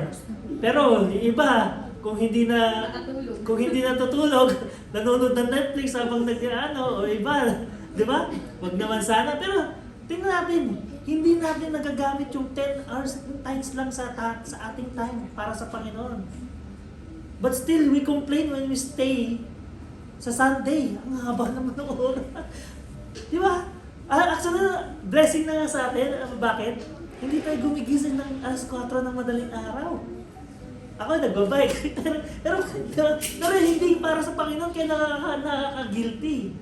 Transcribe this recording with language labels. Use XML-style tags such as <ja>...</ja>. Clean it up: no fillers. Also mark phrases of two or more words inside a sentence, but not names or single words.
<tl>Pero yung iba, kung hindi natutulog, nanonood ng Netflix habang o iba, di ba? Wag naman sana. Pero tingnan natin, hindi natin nagagamit yung 10</tl> <en>hours times</en> <tl>lang sa ating time para sa Panginoon.</tl> <en>But still, we complain when we stay sa Sunday.</en> <tl>Ang haba naman ng oras. Di ba? Actually, blessing na nga sa atin. Bakit? Hindi tayo gumigising ng alas 4 ng madaling araw. Ako nagbabike. pero hindi para sa Panginoon, kaya nakaka-guilty.</tl>